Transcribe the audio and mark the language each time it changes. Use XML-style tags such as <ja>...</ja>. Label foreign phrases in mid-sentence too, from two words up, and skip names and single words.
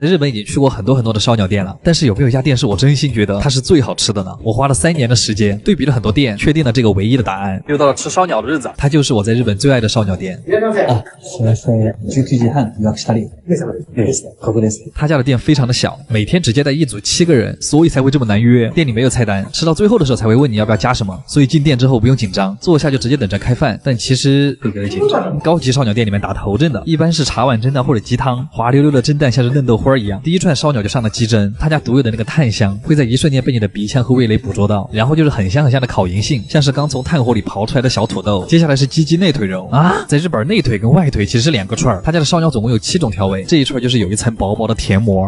<zh>日本已经去过很多的烧鸟店了，但是有没有一家店是我真心觉得它是最好吃的呢？我花了3年的时间，对比了很多店，确定了这个唯一的答案。又到了吃烧鸟的日子，它就是我在日本最爱的烧鸟店。</zh> <ja>あ、すみません。19時半予約したり。ここです。</ja> <zh>他家的店非常的小，每天只接待一组7个人，所以才会这么难约。店里没有菜单，吃到最后的时候才会问你要不要加什么，所以进店之后不用紧张，坐下就直接等着开饭。但其实会有点紧张。高级烧鸟店里面打头阵的，一般是茶碗蒸蛋或者鸡汤，滑溜溜的蒸蛋像是嫩豆花一样，第一串烧鸟就上了鸡胗，他家独有的那个炭香会在一瞬间被你的鼻腔和味蕾捕捉到，然后就是很香的烤银杏，像是刚从炭火里刨出来的小土豆。接下来是鸡内腿肉啊，在日本内腿跟外腿其实是2个串，他家的烧鸟总共有7种调味，这一串就是有一层薄薄的甜膜。</zh>